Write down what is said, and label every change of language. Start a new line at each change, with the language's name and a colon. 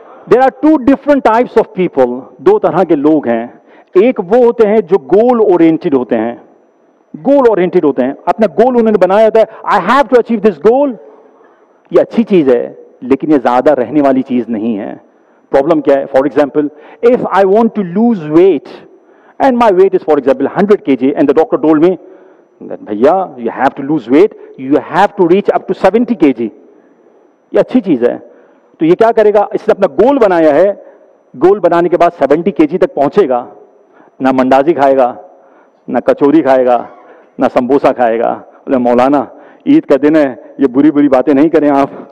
English: There are 2 different types of people.
Urdu: 2 طرح کے لوگ ہیں. ایک وہ ہوتے ہیں جو گول اورینٹڈ ہوتے ہیں. گول اورینٹڈ ہوتے ہیں, اپنا گول انہوں نے بنایا ہوتا ہے.
English: I have to achieve this goal.
Urdu: یہ اچھی چیز ہے لیکن یہ زیادہ رہنے والی چیز نہیں ہے. پرابلم کیا ہے؟
English: For example, if I want to lose weight and my weight is for example 100 kg and the doctor told me that bhaiya you have to lose weight, you have to reach up to 70 kg.
Urdu: یہ اچھی چیز ہے. تو یہ کیا کرے گا؟ اس نے اپنا گول بنایا ہے. گول بنانے کے بعد 70 kg تک پہنچے گا. نہ منڈازی کھائے گا, نہ کچوری کھائے گا, نہ سمبوسا کھائے گا. بولے مولانا عید کا دن ہے, یہ بری بری باتیں نہیں کریں آپ.